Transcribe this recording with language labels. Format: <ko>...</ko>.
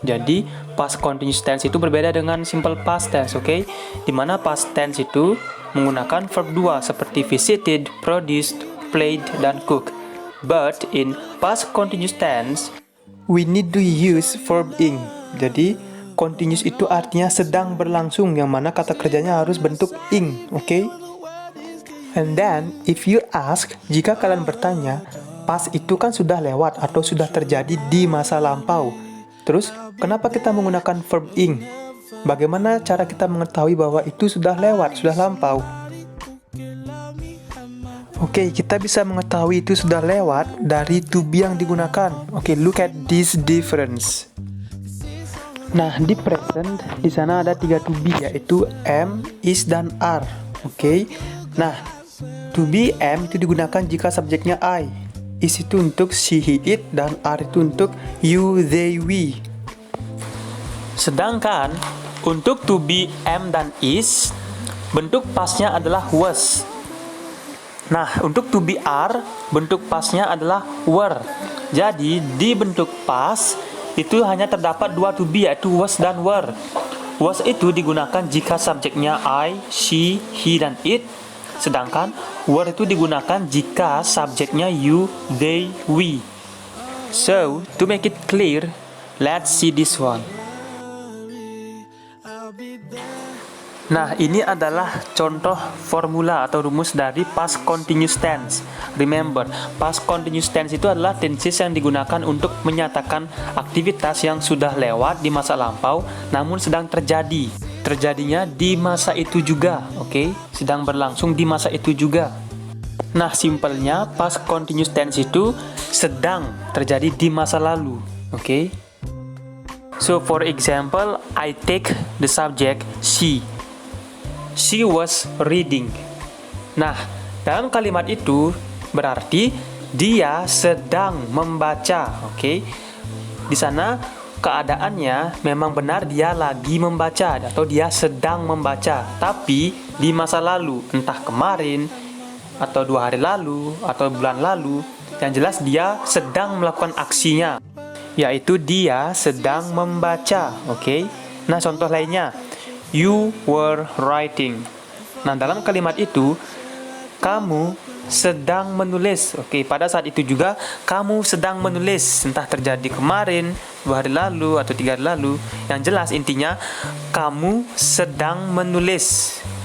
<id>Jadi, past continuous tense itu berbeda dengan simple past tense, oke? Dimana past tense itu menggunakan verb 2 seperti visited, produced, played, dan cooked.</id> <en>But in past continuous tense, we need to use verb ing.</en> <id>Jadi, continuous itu artinya sedang berlangsung, yang mana kata kerjanya harus bentuk ing, oke?</id> <en>And then, if you ask,</en> <id>jika kalian bertanya, past itu kan sudah lewat atau sudah terjadi di masa lampau. Terus, kenapa kita menggunakan verb ing? Bagaimana cara kita mengetahui bahwa itu sudah lewat, sudah lampau? Oke, kita bisa mengetahui itu sudah lewat dari to be yang digunakan.</id> <en>Oke, look at this difference.</en> <id>Nah, di present, di sana ada 3 to be, yaitu am, is, dan are. Oke, nah, to be am itu digunakan jika subjeknya I. Is itu untuk she, he, it, dan are itu untuk you, they, we. Sedangkan untuk to be am dan is, bentuk pastnya adalah was. Nah, untuk to be are, bentuk pastnya adalah were. Jadi, di bentuk past, itu hanya terdapat 2 to be, yaitu was dan were. Was itu digunakan jika subjeknya I, she, he, dan it. Sedangkan were itu digunakan jika subjeknya you, they, we.</id> <en>So, to make it clear, let's see this one.</en> <id>Nah, ini adalah contoh formula atau rumus dari past continuous tense. Remember, past continuous tense itu adalah tenses yang digunakan untuk menyatakan aktivitas yang sudah lewat di masa lampau namun sedang terjadi. Terjadinya di masa itu juga, oke? Sedang berlangsung di masa itu juga. Nah, simpelnya past continuous tense itu sedang terjadi di masa lalu, oke?</id> <en>So, for example, I take the subject she. She was reading.</en> <id>Nah, dalam kalimat itu berarti dia sedang membaca, oke? Di sana keadaannya memang benar dia lagi membaca atau dia sedang membaca, tapi di masa lalu, entah kemarin atau 2 hari lalu atau bulan lalu, yang jelas dia sedang melakukan aksinya, yaitu dia sedang membaca, oke? Nah, contoh lainnya,</id> <en>you were writing.</en> <id>Nah, dalam kalimat itu kamu sedang menulis. Oke, pada saat itu juga kamu sedang menulis, entah terjadi kemarin, 2 hari lalu atau 3 hari lalu. Yang jelas intinya kamu sedang menulis.</id>